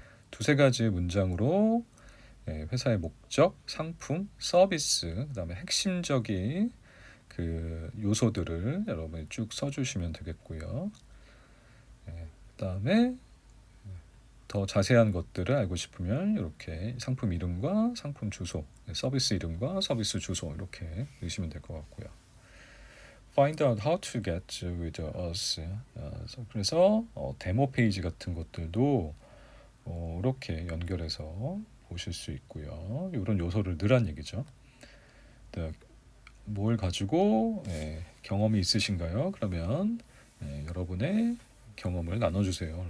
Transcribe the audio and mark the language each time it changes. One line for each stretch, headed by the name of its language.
Korean: 두세 가지 문장으로 회사의 목적, 상품, 서비스, 그다음에 핵심적인 그 요소들을 여러분이 쭉 써주시면 되겠고요. 그다음에 더 자세한 것들을 알고 싶으면 이렇게 상품 이름과 상품 주소, 서비스 이름과 서비스 주소 이렇게 넣으시면 될 것 같고요.
English: Find out how to get with us.
Korean: 그래서 데모 페이지 같은 것들도 이렇게 연결해서 보실 수 있고요. 이런 요소를 넣으란 얘기죠. 뭘 가지고 경험이 있으신가요? 그러면 여러분의 경험을 나눠주세요.